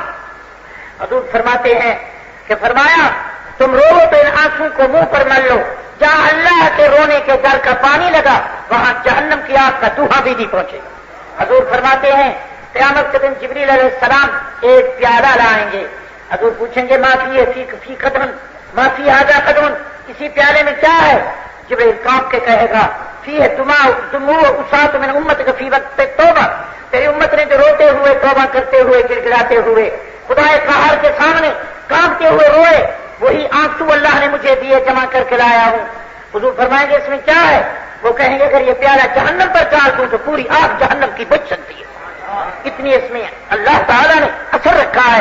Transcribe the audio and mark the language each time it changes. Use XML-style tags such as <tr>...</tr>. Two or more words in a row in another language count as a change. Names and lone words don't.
<ur>حضور فرماتے ہیں کہ فرمایا تم رو تو ان آنسو کو منہ پر مل لو، جہاں اللہ کے رونے کے در کا پانی لگا وہاں جہنم کی آگ کا دھواں بھی نہیں پہنچے۔ حضور فرماتے ہیں قیامت کے دن جبریل علیہ السلام ایک پیالہ لائیں گے، حضور پوچھیں گے</ur> <ar>ما فی قدم ما فی ھذا قدم،</ar> <ur>اسی پیالے میں کیا ہے؟ جبریل کانپ کے کہے گا</ur> <ar>فی ہے دموع اسات من امتک فی وقت توبہ،</ar> <ur>تیری امت نے جو روتے ہوئے توبہ کرتے ہوئے گڑگڑاتے ہوئے خدا قہار کے سامنے کانپتے ہوئے روئے، وہی آنسو اللہ نے مجھے دیے جمع کر کے لایا ہوں۔ حضور فرمائیں گے اس میں کیا ہے؟ وہ کہیں گے اگر یہ پیالہ جہنم پر ڈال دوں تو پوری آگ جہنم کی بجھ سکتی ہے، اتنی اس میں اللہ تعالیٰ نے اثر رکھا ہے۔</ur>